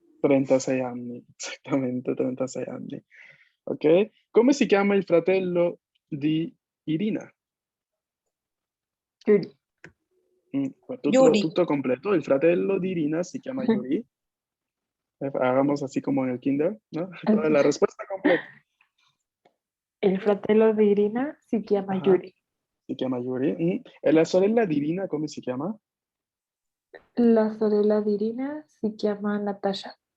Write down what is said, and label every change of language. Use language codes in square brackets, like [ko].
[it] 36 anni, esattamente 36 anni. Ok? Come si chiama il fratello di Irina. Yuri. Yuri. Tutto completo. Il fratello di Irina si chiama Yuri. [es] Hagamos así como en el kinder, ¿no? Toda la respuesta completa. [it] El fratello di Irina si chiama Ajá. Yuri. Si chiama Yuri. E la sorella di Irina come si chiama? La sorella di Irina si chiama Natasha.